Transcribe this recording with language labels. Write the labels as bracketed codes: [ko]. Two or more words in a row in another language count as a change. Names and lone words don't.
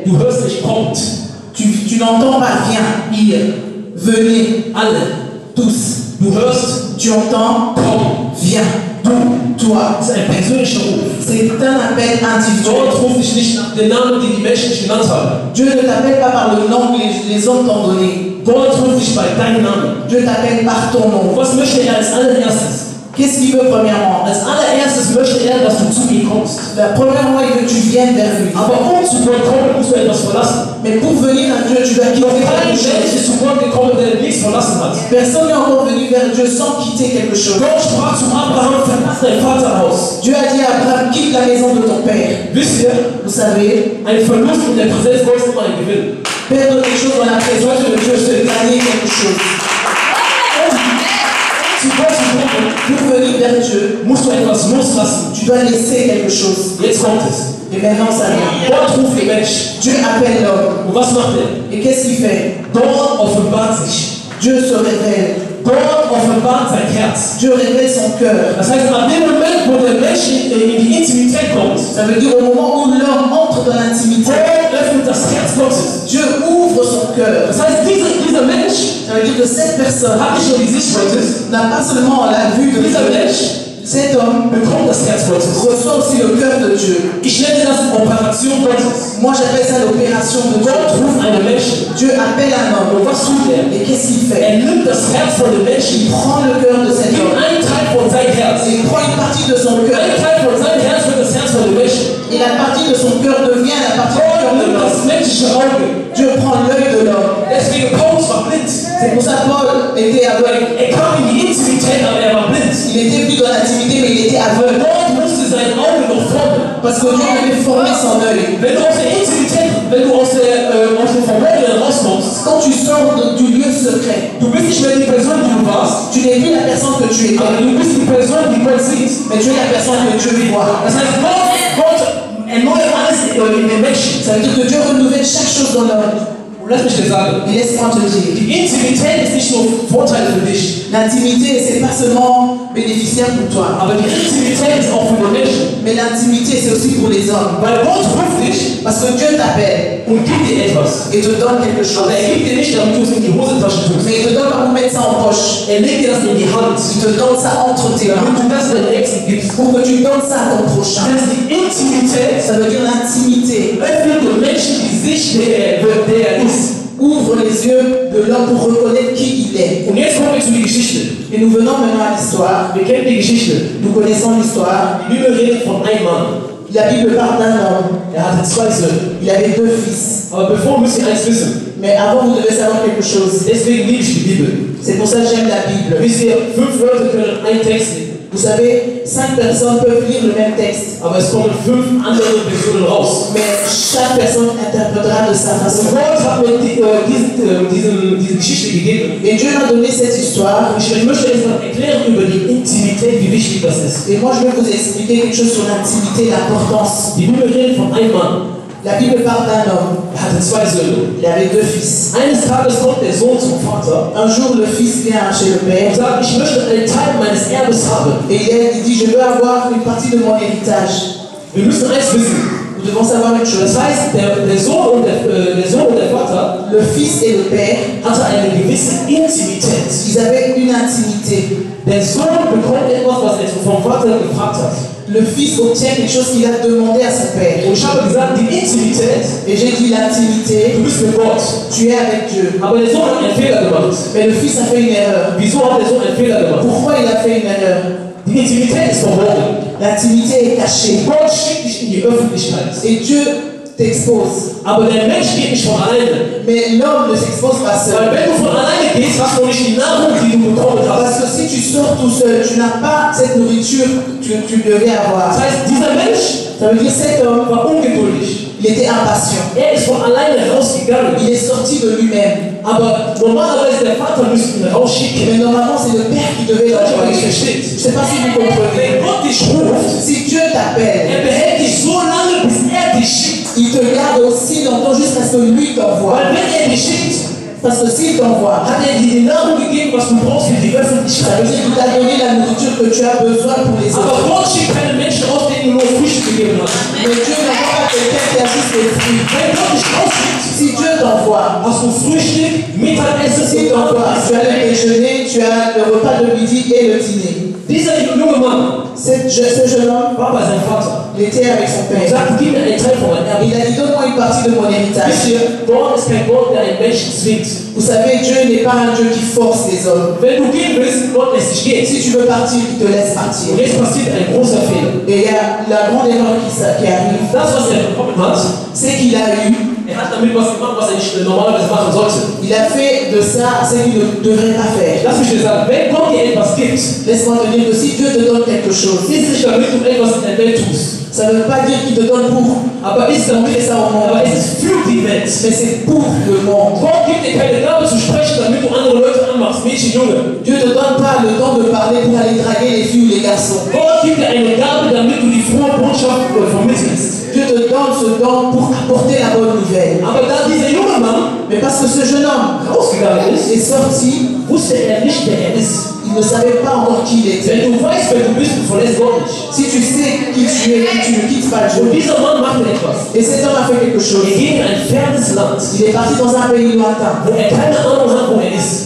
[de] du hörst nicht kommt. [fr] tu n'entends pas viens, ihr, venez, [de] Alle. [fr] tous. [de] Du hörst, [fr] Tu entends [de] komm. [fr] viens, du, toi. [de] Das ist ein persönlicher Ruf. [fr] C'est un appel individuel. [de] Gott ruft dich nicht nach den Namen, die die Menschen nicht genannt haben. [fr] Dieu ne t'appelle pas par le nom que les hommes t'ont donné. [de] Gott ruft dich bei deinem Namen. [fr] Dieu t'appelle par ton nom. [de] Was möchte er als allererstes? [fr] Qu'est-ce qu'il veut premièrement? [de] Als allererstes möchte er, dass du zu ihm kommst. [fr] Premièrement, il veut que tu viennes vers lui. [de] Aber um zu Gott kommen, musst du etwas verlassen. [fr] Mais pour venir à Dieu, tu dois [de] Noch [fr] quitter [de] kein [fr] quelque [de] Mensch [fr] chose. [de] ist zu Gott gekommen, der nichts verlassen hat. [fr] Personne n'est encore venu vers Dieu sans quitter quelque chose. [de] Gott sprach zu Abraham, verlass dein Vaterhaus. [fr] Dieu a dit à Abraham, quitte la maison de ton père. [de] Wisst ihr, [fr] Vous savez, [de] ein Verlust in der Präsenz Gottes ist immer ein Gewinn. [fr] perdre quelque chose dans la présence de Dieu, c'est gagner quelque chose. [de] Zu Gott zu kommen, [fr] Pour venir vers Dieu, [de] musst du etwas loslassen. [fr] tu dois laisser quelque chose. [de] Jetzt kommt es. [fr] Et maintenant, ça vient. [de] Gott ruft den Mensch. [fr] Dieu appelle l'homme. [de] Und was macht er? [fr] Et qu'est-ce qu'il fait? [de] Gott offenbart sich. [fr] Dieu se révèle. [de] Gott offenbart sein Herz. [fr] Dieu révèle son cœur. [de] Das heißt, ab dem Moment, wo der Mensch in die Intimität kommt, [fr] Ça veut dire au moment où l'homme entre dans l'intimité, [de] Gott öffnet das Herz Gottes. [fr] Dieu ouvre son cœur. [de] Das heißt, dieser Mensch [fr] Ça veut dire que cette personne [de] hat nicht nur die Sicht Gottes, [fr] n'a pas seulement la vue de [de] dieser [fr] Dieu. [de] Mensch [fr] Cet homme [de] bekommt das Herz Gottes. [fr] reçoit aussi le cœur de Dieu. [de] Ich nenne das Operation Gottes. [fr] Moi, j'appelle ça l'opération de Dieu. [de] Gott ruft einen Menschen. [fr] Dieu appelle un homme. [de] Und was tut er? [fr] Et qu'est-ce qu'il fait? [de] Er nimmt das Herz von dem Menschen, [fr] Il prend le cœur de cet [de] gibt [fr] homme. [de] einen Teil von seinem Herz. [fr] Il prend une partie de son cœur. [de] Ein Teil von seinem Herz wird das Herz von dem Menschen. [fr] Et la partie de son cœur devient la partie du cœur [de] Gott [fr] de [de] nimmt das [fr] l'homme. [de] menschliche Auge. [fr] Dieu prend l'œil de l'homme. [de] Deswegen Paulus war blind. [fr] C'est pour ça que Paul était aveugle. [de] Er kam in die Intimität, aber er war blind. [fr] Il était venu dans l'intimité, mais il était aveugle. [de] Gott musste sein Auge noch formen. [fr] Parce que Dieu devait former son œil. [de] Wenn du aus der Intimität, wenn du aus dem Verborgenen rauskommst, [fr] Quand tu sors du lieu secret, [de] du bist nicht mehr die Person, die du warst, [fr] tu n'es plus la personne que tu [de] aber [fr] étais, [de] du bist die Person, die Gott sieht. [fr] mais tu es la personne que Dieu voit. [de] Das heißt, Gott erneuert alles in den Menschen. [fr] Ça veut dire que Dieu renouvelle chaque chose dans l'homme. [de] Und lass mich dir sagen, [fr] Et laisse-moi te dire, [de] die Intimität ist nicht nur Vorteil für dich, [fr] l'intimité, c'est pas seulement bénéficiaire pour toi, [de] aber die Intimität ist auch für den Menschen. [fr] mais l'intimité, c'est aussi pour les hommes. [de] Weil Gott ruft dich [fr] Parce que Dieu t'appelle [de] und gibt dir etwas. [fr] et te donne quelque chose. [de] Aber er gibt dir nicht, damit du es in die Hosentasche tust. [fr] Mais il te donne pas pour mettre ça en poche. [de] Er legt dir das in die Hand, [fr] Il te donne ça entre tes mains. [de] damit du das deinem Nächsten gibst. [fr] Pour que tu donnes ça à ton prochain. [de] Das ist die Intimität, [fr] Ça veut dire l'intimité. [de] öffnet dem Menschen die Sicht, der er ist. [fr] Ouvre les yeux de l'homme pour reconnaître qui il est. [de] Und jetzt kommen wir zu die Geschichte. [fr] Et nous venons maintenant à l'histoire. [de] Wir kennen die Geschichte. [fr] Nous connaissons l'histoire. [de] Die Bibel redet von einem Mann. [fr] La Bible parle d'un homme. [de] Er hatte zwei Söhne. [fr] Il avait deux fils. [de] Aber bevor müsst ihr eins wissen. [fr] Mais avant, vous devez savoir quelque chose. [de] Deswegen liebe ich die Bibel. [fr] C'est pour ça que j'aime la Bible. [de] Wisst ihr, 5 Leute können einen Text lesen. [fr] Vous savez, 5 personnes peuvent lire le même texte. [de] Aber es kommen 5 andere Personen raus. [fr] Mais chaque personne interprétera de sa façon. [de] Und Gott hat mir diese Geschichte gegeben. [fr] Et Dieu m'a donné cette histoire. [de] Ich möchte etwas erklären über die Intimität, wie wichtig das ist. [fr] Et moi, je vais vous expliquer quelque chose sur l'intimité, l'importance. [de] Die Bibel redet von einem Mann. [fr] La Bible parle d'un homme. [de] Er hatte 2 Söhne. [fr] Il avait deux fils. [de] Eines Tages kommt der Sohn zum Vater [fr] Un jour, le fils vient chez le [de] und [fr] père [de] sagt, ich möchte einen Teil meines Erbes haben. [fr] et il dit, je veux avoir une partie de mon héritage. [de] Wir müssen eins wissen. [fr] Nous devons savoir une chose. [de] Das heißt, der Sohn und der Vater [fr] Le fils et le père, [de] hatte eine gewisse Intimität. [fr] ils avaient une intimité. [de] Der Sohn bekommt etwas, was er vom Vater gefragt hat. [fr] Le fils obtient quelque chose qu'il a demandé à son père. [de] Und ich habe gesagt, die Intimität, [fr] Et j'ai dit l'intimité, [de] du bist mit Gott. [fr] tu es avec Dieu. [de] Aber der Sohn hat einen Fehler gemacht. [fr] Mais le fils a fait une erreur. [de] Wieso hat der Sohn einen Fehler gemacht? [fr] Pourquoi il a fait une erreur? [de] Die Intimität ist verborgen. [fr] L'intimité est cachée. [de] Gott schickt dich in die Öffentlichkeit. [fr] Et Dieu t'expose. [de] Aber der Mensch geht nicht von alleine. [fr] Mais l'homme ne s'expose pas seul. [de] Weil wenn du von alleine gehst, hast du nicht die Nahrung, die du bekommen hast. [fr] Parce que si tu sors tout seul, tu n'as pas cette nourriture que tu devais avoir. [de] Das heißt, dieser Mensch [fr] Ça veut dire cet homme [de] war ungeduldig. [fr] Il était impatient. [de] Ist von alleine rausgegangen. [fr] Il est sorti de lui-même. [de] Aber normalerweise der Vater müsste ihn rausschicken. [fr] Mais normalement, c'est le père qui devait l'envoyer. Je ne sais pas si vous comprenez. [de] Wenn Gott dich ruft, [fr] Si Dieu t'appelle, [de] behält dich so lange, bis dich schickt. [fr] il te garde aussi longtemps jusqu'à ce que lui t'envoie. [de] Weil wenn dich schickt, [fr] Parce que s'il t'envoie, [de] hat dir die Nahrung gegeben, was du brauchst für die [fr] ça [de] Öffentlichkeit. [fr] veut dire qu'il t'a donné la nourriture que tu as besoin pour les [de] Aber [fr] autres. [de] Gott schickt keine Menschen aus, denen du nur Früchte gegeben hast. [fr] Mais Dieu n'envoie pas quelqu'un qui a juste les fruits. [de] Wenn Gott dich rausschickt, [fr] Si Dieu t'envoie, [de] hast du Frühstück, Mittagessen, [fr] s'il t'envoie, tu as le déjeuner, tu as le repas de midi et le dîner. [de] Dieser junge Mann [fr] Ce jeune homme, [de] war bei seinem Vater. [fr] il était avec son [de] Er [fr] père. [de] sagte, gib mir einen Teil von meinem Erbe. [fr] Il a dit, donne-moi une partie de mon héritage. [de] Wisst ihr, Gott ist kein Gott, der einen Menschen zwingt. [fr] Vous savez, Dieu n'est pas un Dieu qui force les hommes. [de] Wenn du gehen willst, Gott lässt dich gehen. [fr] Si tu veux partir, il te laisse partir. [de] Und jetzt passiert ein großer Fehler. [fr] Et il y a la grande erreur qui arrive, [de] Das, was er bekommen hat, [fr] c'est qu'il a eu, [de] er hat damit was gemacht, was er nicht normalerweise machen sollte. [fr] il a fait de ça ce qu'il ne devrait pas faire. [de] Lass mich dir sagen, wenn Gott dir etwas gibt, [fr] Laisse-moi te dire que si Dieu te donne quelque chose, [de] ist nicht damit du etwas in der Welt tust. [fr] ça ne veut pas dire qu'il te donne pour [de] Aber ist [fr] montrer ça au monde, [de] aber es ist für die Welt. [fr] mais c'est pour le monde. [de] Gott gibt dir keine Gabe zu sprechen, damit du andere Leute anmachst, Mädchen, Junge. [fr] Dieu ne te donne pas le temps de parler pour aller draguer les filles ou les garçons. [de] Gott gibt dir eine Gabe, damit du die frohe Botschaft vermittelst. [fr] Dieu te donne ce don pour apporter la bonne nouvelle. [de] Aber da dieser junge Mann [fr] Mais parce que ce jeune homme [de] rausgegangen ist, [fr] est sorti, [de] wusste er nicht, wer er ist. [fr] il ne savait pas encore qui il était. [de] Wenn du weißt, wer du bist, du verlässt Gott nicht. [fr] Si tu sais qui tu es, tu ne quittes pas [de] Und [fr] Dieu. [de] dieser Mann machte etwas. [fr] Et cet homme a fait quelque chose. [de] Er ging in ein fernes Land, [fr] Il est parti dans un pays lointain [de] wo er keine Ahnung hat, wo er ist.